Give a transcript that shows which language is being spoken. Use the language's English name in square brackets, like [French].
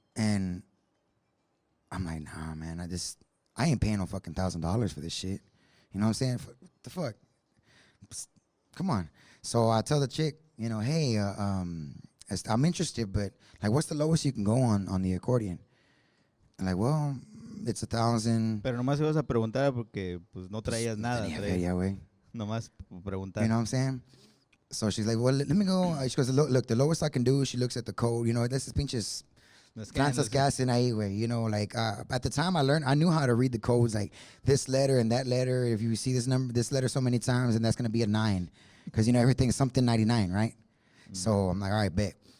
[English] And I'm like, nah, man. I ain't paying no fucking $1,000 for this shit. You know what I'm saying? What the fuck? Come on. So I tell the chick, you know, hey, I'm interested, but like, what's the lowest you can go on the accordion? I'm like, well, it's 1,000. [Spanish] Pero nomás ibas a preguntar porque pues no traías nada. Tenía feria, güey. Nomás preguntar. [English] You know what I'm saying? So she's like, well, let me go. She goes, look, the lowest I can do, she looks at the code. You know, this is [Spanish] pinches Francis Gassin ahí, güey. [English] You know, like, at the time I knew how to read the codes, like this letter and that letter. If you see this letter so many times, and that's going to be a 9. Because, you know, everything's something 99, right? Mm. So I'm like, all right, bet.